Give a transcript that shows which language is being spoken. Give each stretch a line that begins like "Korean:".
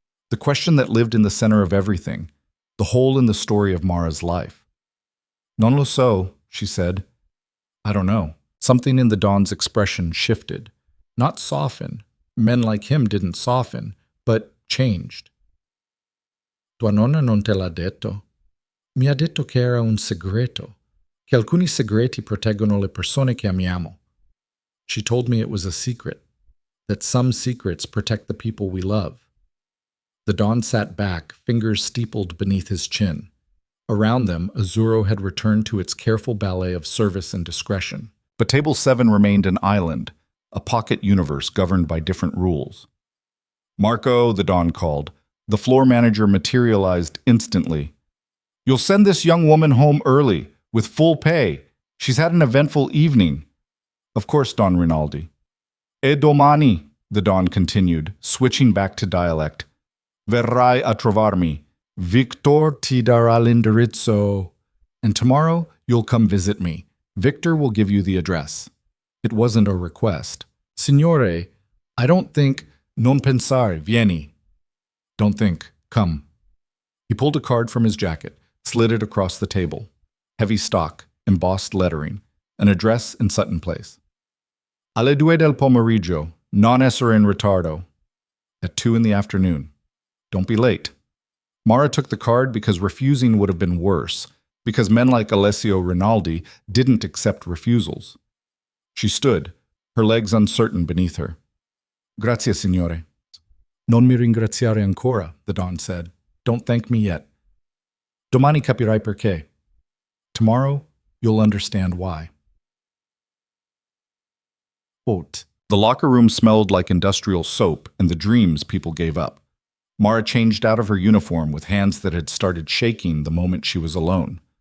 English: The question that lived in the center of everything, the hole in the story of Mara's life.
Italian: Non lo so,
English: she said. I don't know. Something in the Don's expression shifted. Not soften. Men like him didn't soften, but changed.
Italian: Tua nonna non te l'ha detto? Mi ha detto che era un segreto, che alcuni segreti proteggono le persone che amiamo.
English: She told me it was a secret, that some secrets protect the people we love. The Don sat back, fingers steepled beneath his chin. Around them, Azzurro had returned to its careful ballet of service and discretion. But Table 7 remained an island, a pocket universe governed by different rules. "Marco," the Don called. The floor manager materialized instantly. "You'll send this young woman home early, with full pay. She's had an eventful evening." "Of course, Don Rinaldi."
Italian: "E domani,"
English: the Don continued, switching back to dialect.
Italian: "Verrai a trovarmi. Victor ti darà l'indirizzo.
English: And tomorrow, you'll come visit me. Victor will give you the address." It wasn't a request. "Signore, I don't think...
Italian: Non pensare, vieni."
English: "Don't think. Come." He pulled a card from his jacket, slid it across the table. Heavy stock, embossed lettering, an address in Sutton Place.
Italian: "Alle 2 del pomeriggio, non essere in ritardo."
English: At 2 in the afternoon. Don't be late. Mara took the card because refusing would have been worse, because men like Alessio Rinaldi didn't accept refusals. She stood, her legs uncertain beneath her.
Italian: "Grazie, signore." "Non mi ringraziare ancora,"
English: the Don said. "Don't thank me yet.
Italian: Domani capirai perché.
English: Tomorrow, you'll understand why." Haute. The locker room smelled like industrial soap and the dreams people gave up. Mara changed out of her uniform with hands that had started shaking the moment she was alone.